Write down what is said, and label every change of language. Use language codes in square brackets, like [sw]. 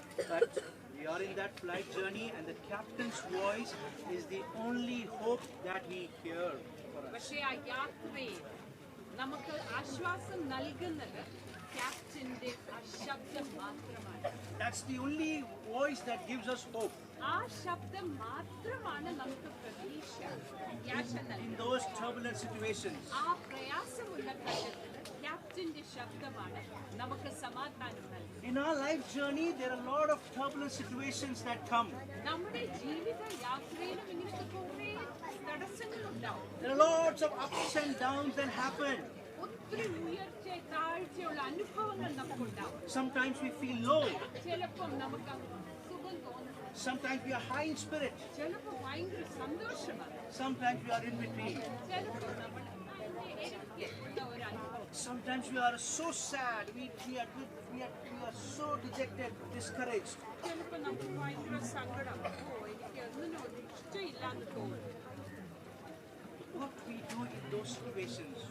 [en] But we are in that flight journey, and the captain's voice is the only hope that we hear for us. [ml] പക്ഷേ ആ യാത്രയിൽ നമുക്ക് ആശ്വാസം നൽകുന്നത് ക്യാപ്റ്റന്റെ ആ ശബ്ദം മാത്രമാണ്. [en] That's the only voice that gives us hope. [ml] ആ ശബ്ദം മാത്രമാണ് നമുക്ക് പ്രതീക്ഷ, പ്രത്യാശ [en] In [ml] നൽകുന്നത്. [en] those turbulent situations. [ml] ആ പ്രയാസമുള്ള ഘട്ടത്തിൽ ക്യാപ്റ്റന്റെ ശബ്ദമാണ് നമുക്ക് സമാധാനം നൽകുന്നത്. [en] In our life journey, there are a lot of turbulent situations that come. [ml] നമ്മുടെ ജീവിത യാത്രയിലും ഇങ്ങനത്തെ കുറേ തടസ്സങ്ങളുണ്ടാവും. [en] There are lots of ups and downs that happen. [ml] ഒത്തിരി ഉയർച്ച താഴ്ചയുള്ള അനുഭവങ്ങൾ നമുക്കുണ്ടാവും. [en] Sometimes we feel low. [ml] ചിലപ്പം നമുക്ക് സുഖം തോന്നും. [en] Sometimes we are high in spirit. [ml] ചിലപ്പോൾ ഭയങ്കര സന്തോഷമാണ്. [en] Sometimes we are in between. [ml] ചിലപ്പോൾ നമ്മൾ ഇരയ്ക്കുന്ന ഒരു അനുഭവം. [en] Sometimes we are so sad. We are so dejected, discouraged. [ml] ചിലപ്പോൾ നമുക്ക് ഭയങ്കര സങ്കടം. എനിക്ക് ഒന്നിനും ഒരു ഇഷ്ടമില്ലാന്ന് തോന്നും. [en] What we do in those situations?